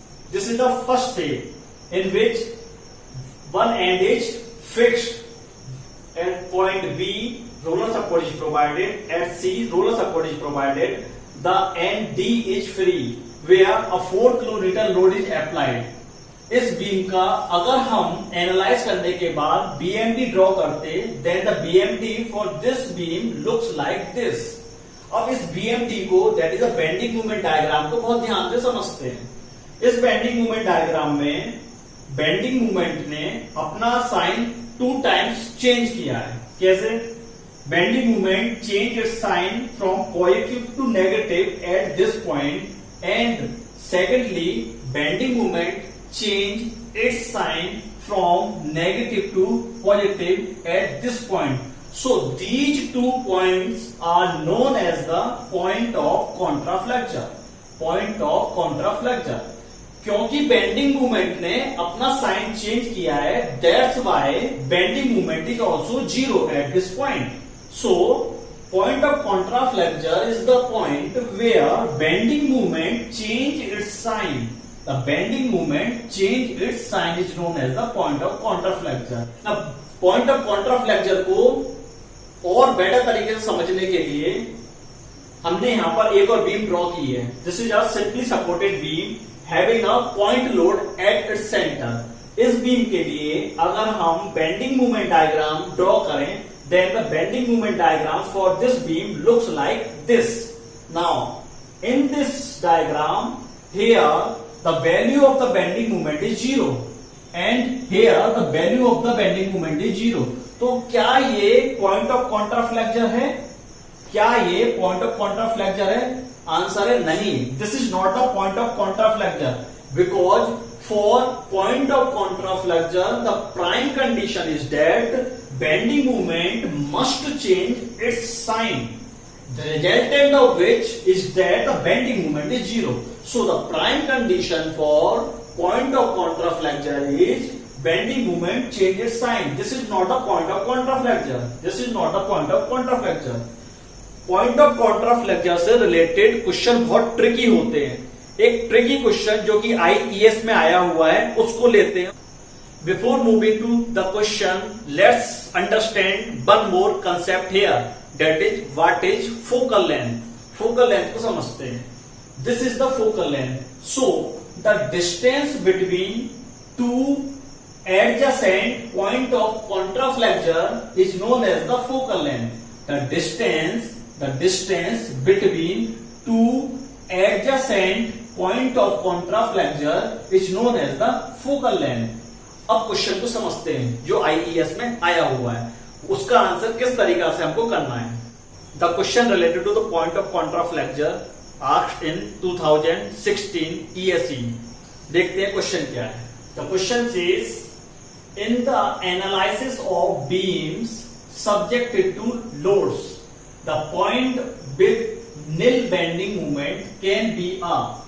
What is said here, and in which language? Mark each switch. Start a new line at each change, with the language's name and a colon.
English: This is the first shape in which one end is fixed. At point B, roller support is provided. At C, roller support is provided. The end D is free, where a 4 kN load is applied.
Hindi: इस beam का अगर हम analyse करने के बाद BMD draw करते,
English: then the BMD for this beam looks like this.
Hindi: अब इस BMD को,
English: that is a bending moment diagram
Hindi: को बहुत ध्यान से समझते हैं. इस bending moment diagram में bending moment ने अपना साइन 2 times चेंज किया है. कैसे?
English: Bending moment change its sign from positive to negative at this point, and secondly, bending moment change its sign from negative to positive at this point. So these 2 points are known as the point of contraflexure. Point of contraflexure.
Hindi: क्योंकि
English: bending moment
Hindi: ने अपना
English: sign change
Hindi: किया है,
English: that's why bending moment is also 0 at this point. So point of contraflexure is the point where bending moment change its sign. The bending moment change its sign is known as the point of contraflexure. Now,
Hindi: point of contraflexure को और better तरीके से समझने के लिए हमने यहाँ पर एक और बीम ड्रॉ की है.
English: This is a simply supported beam having a point load at its centre.
Hindi: इस बीम के लिए अगर हम बेंडिंग मोमेंट डायग्राम ड्रॉ करें,
English: then the bending moment diagram for this beam looks like this. Now, in this diagram, here the value of the bending moment is 0 and here the value of the bending moment is 0.
Hindi: तो क्या ये point of contraflexure है? क्या ये point of contraflexure है? Answer है नहीं.
English: This is not a point of contraflexure because for point of contraflexure the prime condition is that bending moment must change its sign, the resultant of which is that the bending moment is 0. So the prime condition for point of contraflexure is bending moment change its sign. This is not a point of contraflexure. This is not a point of contraflexure.
Hindi: Point of contraflexure से related question बहुत tricky होते हैं. एक tricky question जो कि IES में आया हुआ है उसको लेते हैं.
English: Before moving to the question, let's understand one more concept here. That is, what is focal length?
Hindi: Focal length को समझते हैं.
English: This is the focal length. So, the distance between two adjacent point of contraflexure is known as the focal length. The distance between two adjacent point of contraflexure is known as the focal length.
Hindi: अब question को समझते हैं जो IES में आया हुआ है, उसका आंसर किस तरीका से हमको करना है.
English: The question related to the point of contraflexure asked in 2016 ESE.
Hindi: देखते हैं क्वेश्चन क्या है.
English: The question says in the analysis of beams subjected to loads the point with nil bending movement can be a.